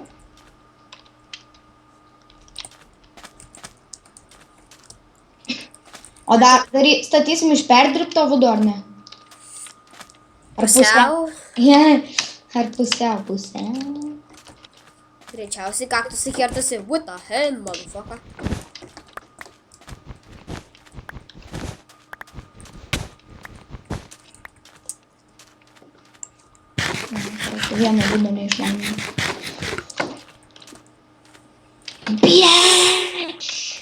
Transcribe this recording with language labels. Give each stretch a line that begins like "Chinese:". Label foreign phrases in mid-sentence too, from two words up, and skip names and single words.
Lithuanian: O dar statysim iš perdirbto Vudo, ar ne? Ar Pusiau. Ar pusiau. Greičiausiai kaktusai kertasi.
English: What the hell, motherfucker?
Lithuanian: Vieną Vudo neišmanau. Bieš!